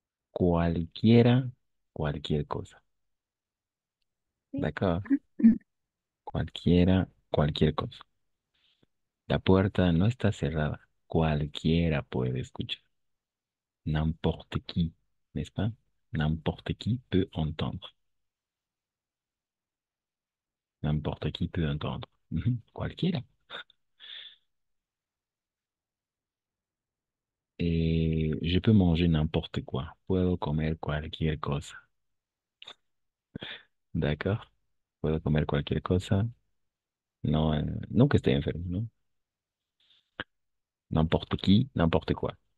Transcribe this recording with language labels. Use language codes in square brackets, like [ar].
[es] Cualquiera, cualquier cosa. [fr] Oui. D'accord? [es] Cualquiera, cualquier cosa. La puerta no está cerrada. Cualquiera puede escuchar. [fr] N'importe qui, n'est-ce pas? N'importe qui peut entendre. N'importe qui peut entendre. Mhm. [es] Cualquiera. [fr] Et je peux manger n'importe quoi. [es] Puedo comer cualquier cosa. [fr] D'accord? [es] Puedo comer cualquier cosa. No, no que esté enfermo, ¿no? [fr] N'importe qui, n'importe quoi.